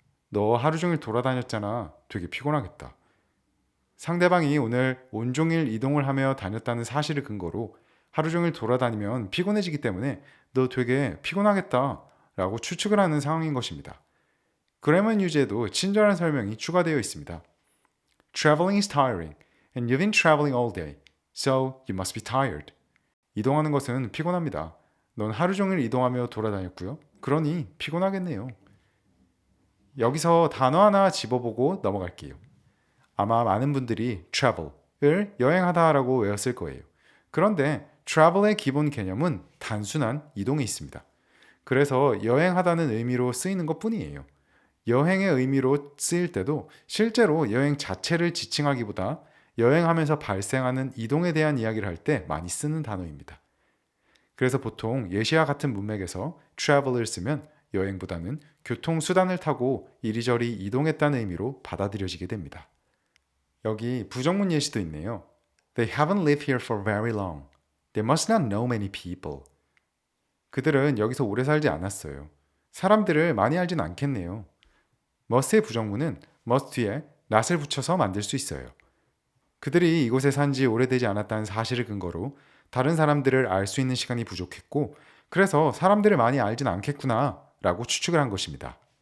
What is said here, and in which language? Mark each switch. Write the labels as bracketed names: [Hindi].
[Korean] 너 하루 종일 돌아다녔잖아. 되게 피곤하겠다. 상대방이 오늘 온종일 이동을 하며 다녔다는 사실을 근거로 하루 종일 돌아다니면 피곤해지기 때문에 너 되게 피곤하겠다 라고 추측을 하는 상황인 것입니다. 그래머 뉴즈에도 친절한 설명이 추가되어 있습니다. [English] Traveling is tiring and you've been traveling all day, so you must be tired. [Korean] 이동하는 것은 피곤합니다. 넌 하루 종일 이동하며 돌아다녔고요. 그러니 피곤하겠네요. 여기서 단어 하나 집어보고 넘어갈게요. 아마 많은 분들이 travel을 여행하다라고 외웠을 거예요. 그런데 travel의 기본 개념은 단순한 이동에 있습니다. 그래서 여행하다는 의미로 쓰이는 것 뿐이에요. 여행의 의미로 쓰일 때도 실제로 여행 자체를 지칭하기보다 여행하면서 발생하는 이동에 대한 이야기를 할 때 많이 쓰는 단어입니다. 그래서 보통 예시와 같은 문맥에서 travel을 쓰면 여행보다는 교통수단을 타고 이리저리 이동했다는 의미로 받아들여지게 됩니다. 여기 부정문 예시도 있네요. [English] They haven't lived here for very long. They must not know many people. [Korean] 그들은 여기서 오래 살지 않았어요. 사람들을 많이 알진 않겠네요. must의 부정문은 must 뒤에 not을 붙여서 만들 수 있어요. 그들이 이곳에 산 지 오래되지 않았다는 사실을 근거로 다른 사람들을 알 수 있는 시간이 부족했고 그래서 사람들을 많이 알진 않겠구나 라고 추측을 한 것입니다.